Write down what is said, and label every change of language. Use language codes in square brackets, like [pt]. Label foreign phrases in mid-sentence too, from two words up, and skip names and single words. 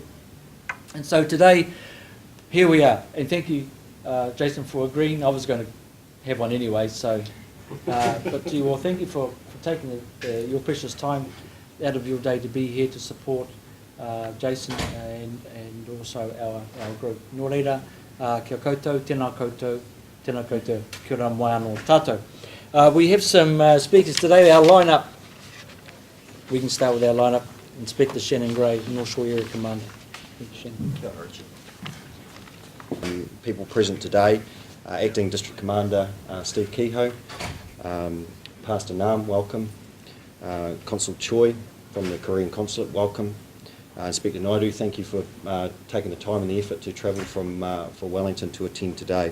[en] And so today, here we are. And thank you, Jason, for agreeing. I was going to have one anyway, so but to you all, thank you for taking your precious time out of your day to be here to support Jason and also our group. [mi] Nō reira, kia koutou, tēnā koutou, kia ora mai anō tātou. [en] We have some speakers today. Our lineup, we can start with our lineup. Inspector Shannon Gray, North Shore Area Commander. Thank you, Shannon. [mi] Kia ora, Richard. [en] People present today, Acting District Commander Steve Kehoe, Pastor Nam, welcome, Consul Choi from the Korean Consulate, welcome, Inspector Naidu, thank you for taking the time and the effort to travel from Wellington to attend today.